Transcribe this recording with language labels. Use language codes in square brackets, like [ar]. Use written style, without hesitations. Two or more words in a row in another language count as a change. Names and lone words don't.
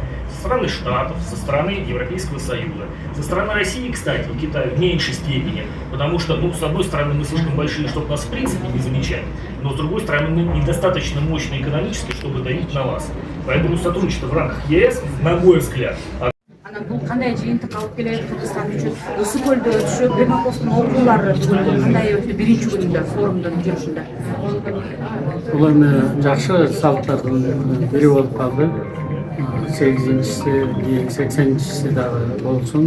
[ru] Со стороны Штатов, со стороны Европейского Союза. Со стороны России, кстати, и Китая в меньшей степени. Потому что, с одной стороны, мы слишком большие, чтобы нас в принципе не замечать, но с другой стороны, мы недостаточно мощные экономически, чтобы давить на вас. Поэтому сотрудничество в рамках ЕС, на мой взгляд, [ky] Бул кандай жыйынтык алып келет Кыргызстан үчүн? Ысык көлдө өтүшөт, Примаковдун окуулары кандай өтү биринчи күнүндө форумдун жүрүшүндө? Бул эми жакшы салттардын бири болуп калды. 8-чisi, 80-чisi дагы болсун.